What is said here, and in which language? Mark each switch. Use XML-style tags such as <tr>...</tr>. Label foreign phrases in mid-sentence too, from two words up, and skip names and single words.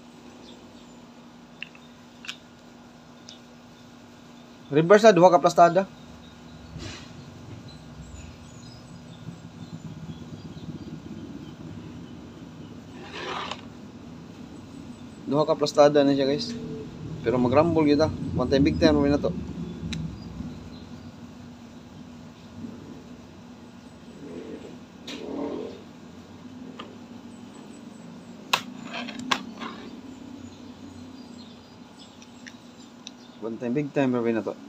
<ceb>Reverse na duha ka plastada. Duha ka plastada na siya guys. Pero mag-rumble kita.</ceb> <en>One time big time</en> <ceb>na to.</ceb> <en>One time big time</en> <ceb>na to.</ceb>